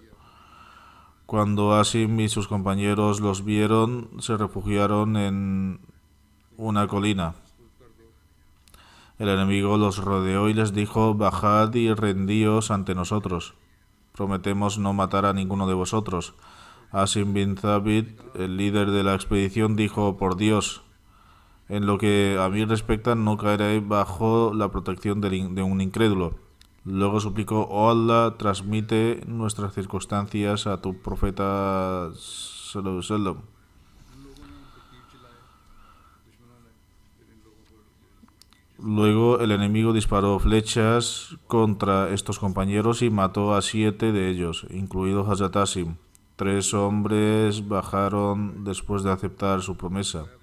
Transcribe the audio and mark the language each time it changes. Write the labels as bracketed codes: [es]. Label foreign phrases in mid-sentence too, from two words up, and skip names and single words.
[es] Cuando Asim y sus compañeros los vieron, se refugiaron en una colina. El enemigo los rodeó y les dijo: bajad y rendíos ante nosotros. Prometemos no matar a ninguno de vosotros. Asim bin Thabit, el líder de la expedición, dijo: por Dios, en lo que a mí respecta, no caeré bajo la protección de un incrédulo. Luego suplicó: oh Allah, transmite nuestras circunstancias a tu profeta [ar] صلى الله عليه وسلم. [es] Luego el enemigo disparó flechas contra estos compañeros y mató a 7 de ellos, incluido Hazrat Asim. 3 hombres bajaron después de aceptar su promesa.